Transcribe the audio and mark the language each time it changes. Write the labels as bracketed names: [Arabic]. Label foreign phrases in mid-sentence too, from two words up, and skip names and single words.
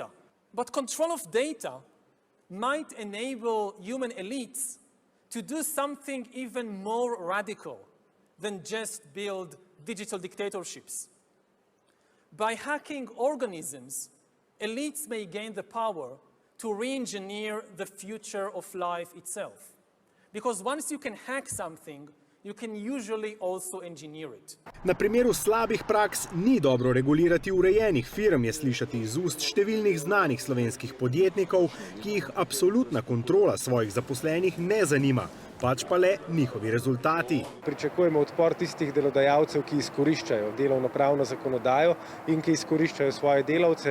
[English] But control of data might enable human elites to do something even more radical than just build digital dictatorships. By hacking organisms, elites may gain the power to re-engineer the future of life itself. Because once you can hack something, you can usually also engineer it. [Slovenian] Na primeru slabih praks ni dobro regulirati urejenih firm, je slišati iz ust številnih znanih slovenskih podjetnikov, ki jih absolutna kontrola svojih zaposlenih ne zanima, pač pa le njihovi rezultati. Pričakujemo odpor tistih delodajalcev, ki izkoriščajo delovnopravno zakonodajo in ki izkoriščajo svoje delavce.